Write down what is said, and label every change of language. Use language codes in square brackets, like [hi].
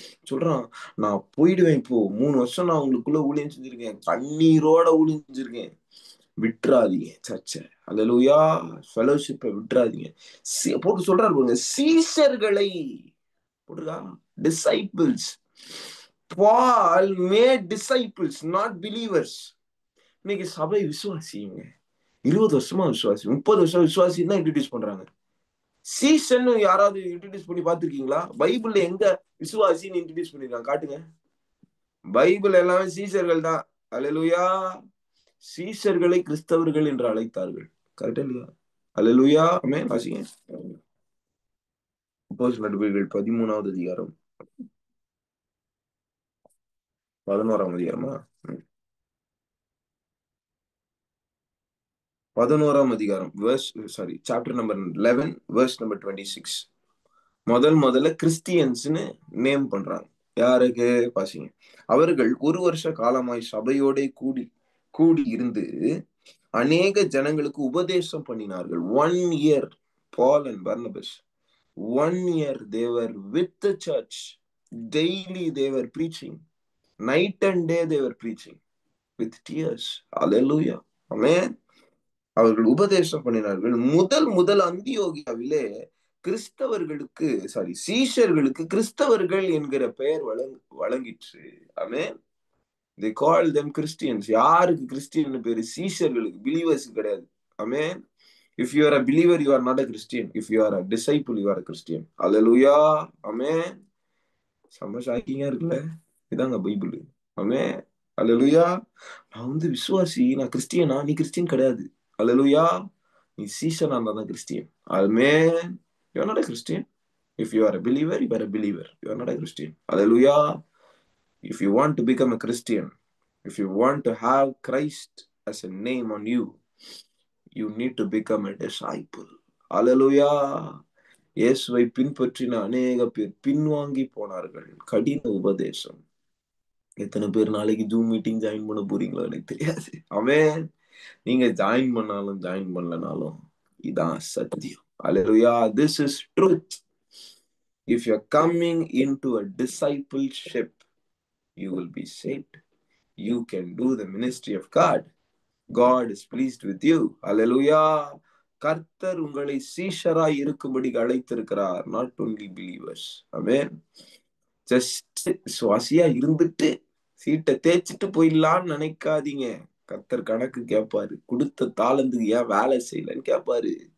[ta] சொல்றான், நான் போயிடுவேன் இப்போ. 3 வருஷம் நான் உங்களுக்குள்ள ஊழியம் செஞ்சிருக்கேன், கண்ணீரோட ஊழியம் செஞ்சிருக்கேன். விட்டுறாதீங்க சர்ச்சை. அல்லேலூயா. ஃபெலோஷிப்பை விட்டுறாதீங்க. போட்டு சொல்றாரு பாருங்க, சீஷர்களை போட்டுருக்கா. Disciples. [en] Paul made disciples, not believers. [ta] இன்னைக்கு சபை விசுவாசிங்க 20 வருஷமா விசுவாசி, 30 வருஷம் விசுவாசி தான் இன்ட்ரடியூஸ் பண்றாங்க. சீசன் யாராவது இன்ட்ரடியூஸ் பண்ணி பார்த்திருக்கீங்களா? பைபிள்ல எங்க விசுவாசின்னு இன்ட்ரடியூஸ் பண்ணிருக்காங்க காட்டுங்க. பைபிள் எல்லாமே சீஷர்கள் தான். அல்லேலூயா. சீஷர்களை கிறிஸ்தவர்கள் என்று அழைத்தார்கள். கரெக்டா இல்லையா? அல்லேலூயா. ஆமென். வாசிங்க. அப்போஸ்தலர் நடவடிக்கைகள் 13வது அதிகாரம் 11ஆம் அதிகாரமா? 11ஆம் அதிகாரம் சாப்டர் நம்பர் 11 [en] verse number 26. [ta] முதல்ல கிறிஸ்டியன்ஸ்னு நேம் பண்றாங்க. யாருக்கு? பாசிங்க. அவர்கள் 1 வருஷ காலமாய் சபையோட கூடி இருந்து அநேக ஜனங்களுக்கு உபதேசம் பண்ணினார்கள். [en] 1 year Paul and Barnabas, 1 year they were with the church. Daily they were preaching. Night and day they were preaching with tears. Hallelujah. [ta] Amen. அவர்கள் உபதேசம் பண்ணினார்கள். முதல் அந்தியோகியாவிலே கிறிஸ்தவர்களுக்கு சீஷர்களுக்கு கிறிஸ்தவர்கள் என்கிற பெயர் வழங்கிற்று. ஆமென். [en] they call them Christians. [ta] யாருக்கு கிறிஸ்டியன் பேரு? சீஷர்களுக்கு, பிலீவர்ஸ் கிடையாது. ஆமென். [en] if you are a believer you are not a Christian. if you are a disciple you are a Christian. [ta] ஹalleluya. ஆமென். செம்ம ஷாக்கிங்கா இருக்குல்ல? இதாங்க பைபிள். ஆமென். ஹalleluya. நான் விசுவாசி, நான் கிறிஸ்டியனா? நீ கிறிஸ்டியன் கிடையாது. ஹalleluya. நீ சீஷனா இருந்தா தான் Christian. Amen. [en] you are not a Christian. if you are a believer you are a believer. you are not a Christian. Hallelujah. if you want to become a Christian, if you want to have Christ as a name on you, you need to become a disciple. Hallelujah. [ta] இயேசுவை பின்பற்றின அநேக பேர் பின்வாங்கி போனார்கள். கடின உபதேசம். எத்தனை பேர் நாளைக்கு ஜூம் மீட்டிங் ஜாயின் பண்ண போறீங்களோ எனக்கு தெரியாது. ஆமென். நீங்க ஜாயின் பண்ணாலும் ஜாயின் பண்ணலனாலும் இதான் சத்தியம். [en] Hallelujah. This is truth. if you're coming into a discipleship, you will be saved. You can do the ministry of God. God is pleased with you. Hallelujah. [ta] கர்த்தர் உங்களை சீஷராய் இருக்கும்படி அழைத்திருக்கிறார். [en] not only believers. [ta] Amen. Just சுவாசியா இருந்துட்டு சீட்டை தேய்ச்சிட்டு போயிடலான்னு நினைக்காதீங்க. கர்த்தர் கணக்கு கேட்பாரு. கொடுத்த தாளந்துக்கு ஏன் வேலை செய்யலன்னு கேட்பாரு.